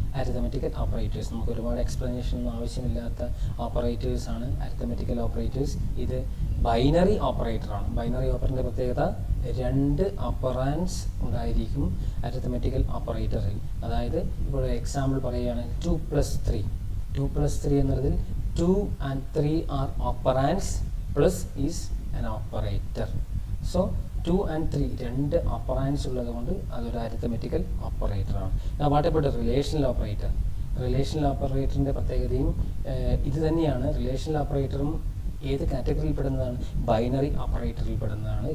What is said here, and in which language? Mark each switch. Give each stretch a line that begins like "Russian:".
Malayalam: Arithmetical operators നമുക്ക് ഒരുപാട് explanation ഒന്നും ആവശ്യമില്ലാത്ത ഓപ്പറേറ്റേഴ്സാണ് അരിത്തമെറ്റിക്കൽ ഓപ്പറേറ്റേഴ്സ്. ഇത് ബൈനറി ഓപ്പറേറ്ററാണ്. ബൈനറി ഓപ്പറേറ്ററിൻ്റെ പ്രത്യേകത 2 ഓപ്പറാൻഡ്സ് ഉണ്ടായിരിക്കും അരിത്തമെറ്റിക്കൽ ഓപ്പറേറ്ററിൽ. അതായത് ഇപ്പോൾ എക്സാമ്പിൾ പറയുകയാണ് 2 + 3.
English: 2 + 3 എന്നതിൽ 2 and 3 are operands, plus is an operator. So 2 and 3 2 operands
Malayalam: ഉള്ളത് കൊണ്ട് അതൊരു arithmetical ഓപ്പറേറ്ററാണ്.
English: What about relational operator?
Malayalam: Relational ഓപ്പറേറ്ററിൻ്റെ പ്രത്യേകതയും ഇത് തന്നെയാണ്. റിലേഷണൽ ഓപ്പറേറ്ററും ഏത് കാറ്റഗറിയിൽ പെടുന്നതാണ്? ബൈനറി ഓപ്പറേറ്ററിൽ പെടുന്നതാണ്.